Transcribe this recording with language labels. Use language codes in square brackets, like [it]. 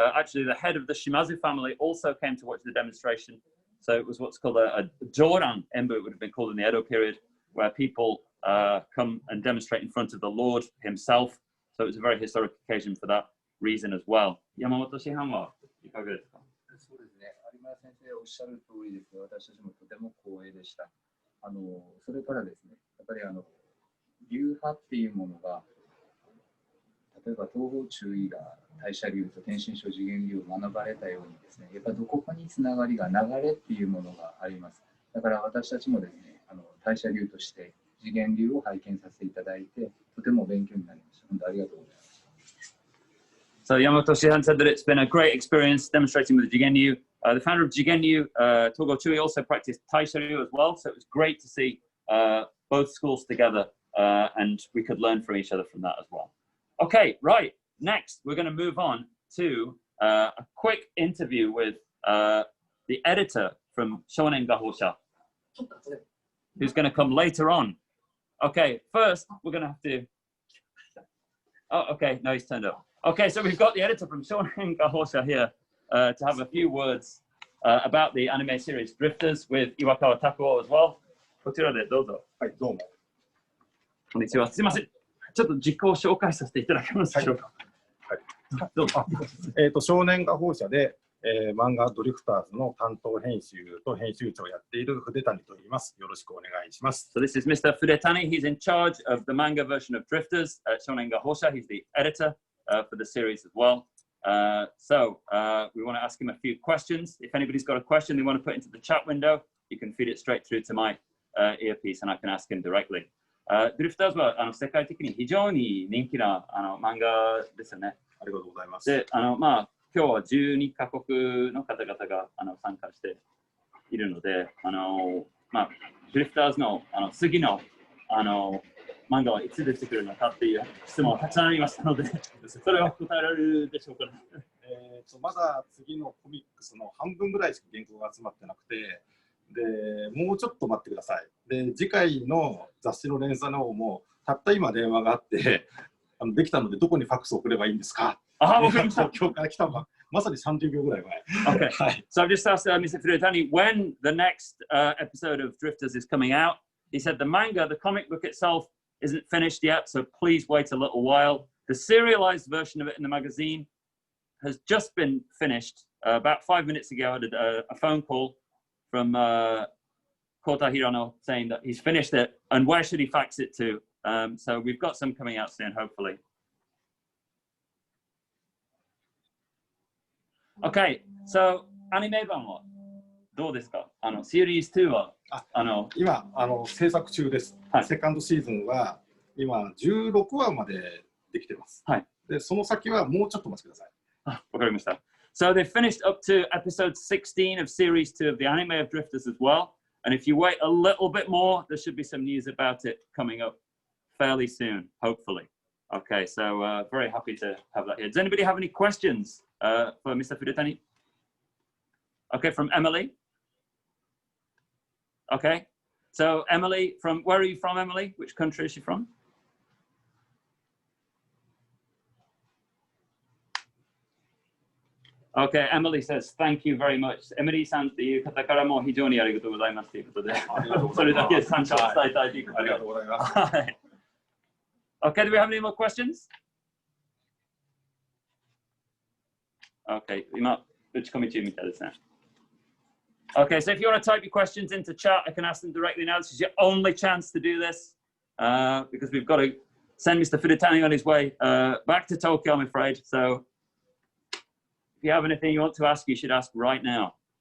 [en] Actually, the head of the Shimazu family also came to watch the demonstration. So it was what's called a Joran Embu, it would have been called in the Edo period, where people come and demonstrate in front of the Lord himself. So it was a very historic occasion for that reason as well. [ja] Yamamoto Shihan wa ikaga desu ka? そうですね。有村先生おっしゃる通りです。私たちもとても光栄でした。それからですね、やっぱり流派っていうものが、例えば東方中医が大社流と天心書次元流を学ばれたようにですね、やっぱりどこかにつながりが流れっていうものがあります。だから私たちもですね、大社流として次元流を拝見させていただいて、とても勉強になりました。本当ありがとうございます。 [en] So Yamamoto Shihan said that it's been a great experience demonstrating with Jigenryu. The founder of Jigenryu, Togo Chui, also practiced Taisha Ryu as well. So it was great to see both schools together and we could learn from each other from that as well. Okay, right. Next, we're going to move on to a quick interview with the editor from Shonen Gahosha, who's going to come later on. Okay, first, we're going to have to... Oh, okay, no, he's turned up. Okay, so we've got the editor from Shonen Gahosha here to have a few words about the anime series Drifters with Iwakawa Takuo as well. [ja] こちらでどうぞ。はい、どうも。こんにちは。すいません。ちょっと自己紹介させていただけますでしょうか。はい。どうも。少年画報社で、漫画ドリフターズの担当編集と編集長をやっている筆谷と言います。よろしくお願いします。 [en] So this is Mr. Fudetani. He's in charge of the manga version of Drifters at Shonenga Hosha. He's the editor for the series as well. We want to ask him a few questions. If anybody's got a question they want to put into the chat window, you can feed it straight through to my earpiece and I can ask him directly. [ja] Drifters は世界的に非常に人気な漫画ですよね。ありがとうございます。で、今日は12カ国の方々が参加しているので、ドリフターズの次の漫画はいつ出てくるのかっていう質問がたくさんありましたので、それは答えられるでしょうかね。まだ次のコミックスの半分ぐらいしか原稿が集まってなくて、でもうちょっと待ってください。で、次回の雑誌の連載の方もたった今電話があってできたのでどこにファックスを送ればいいんですか。今日から来たまさに30秒ぐらい前。 [en] Okay. So I've just asked Mr. Fudetani when the next episode of Drifters is coming out. He said the manga, the comic book itself, isn't finished yet, so please wait a little while. The serialized version of it in the magazine has just been finished. About 5 minutes ago, I had a phone call from Kota Hirano saying that he's finished it and where should he fax it to. So we've got some coming out soon, hopefully. Okay, so [ja] アニメ版はどうですか？シリーズ2は今制作中です。はい、セカンドシーズンは今16話までできてます。はい。でその先はもうちょっとお待ちください。わかりました。 [en] So they finished up to episode 16 of series 2 of the anime of Drifters as well. And if you wait a little bit more, there should be some news about it coming up fairly soon, hopefully. Okay, so very happy to have that here. Does anybody have any questions for Mr. Fudetani? Okay, from Emily. Okay, so Emily, where are you from, Emily? Which country is she from? Okay, Emily says, thank you very much. [ja] Emily さんっていう方からも非常にありがとうございますということで、それだけ感謝を伝えたいということで。ありがとうございます。はい。 [en] Okay, do we have any more questions? [ja] Okay, 今、打ち込み中みたいですね。 [en] Okay, so if you want to type your questions into chat, I can ask them directly now. This is your only chance to do this because we've got to send Mr. Fudetani on his way back to Tokyo, I'm afraid. So if you have anything you want to ask, you should ask right now.